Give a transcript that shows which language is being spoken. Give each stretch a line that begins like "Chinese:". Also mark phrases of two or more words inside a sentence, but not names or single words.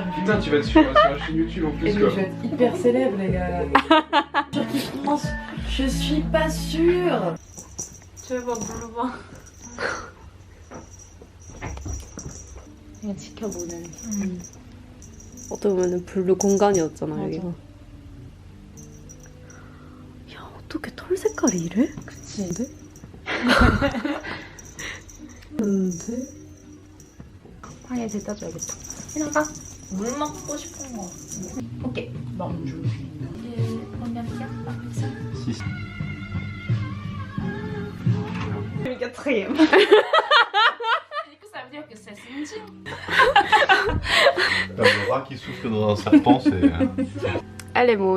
French: Putain, tu vas être sur la chaîne YouTube en plus, Et quoi. je vais être hyper célèbre, les gars. Sur qui France, je suis pas sûre.
Korean: 제발 불러봐. 그냥 지켜보는. 어떻게 보면 블루 공간이었잖아 여기가. 야 어떻게 털 색깔이 이래? 그치. 근데? 방에 데려다 줘야겠다. 해나가? 물 먹고 싶은 거. 오케이. 멍주.
French: Le quatrième. Du coup, ça veut dire que c'est Cindy. Le rat qui souffle dans un serpent, c'est Elle est moon.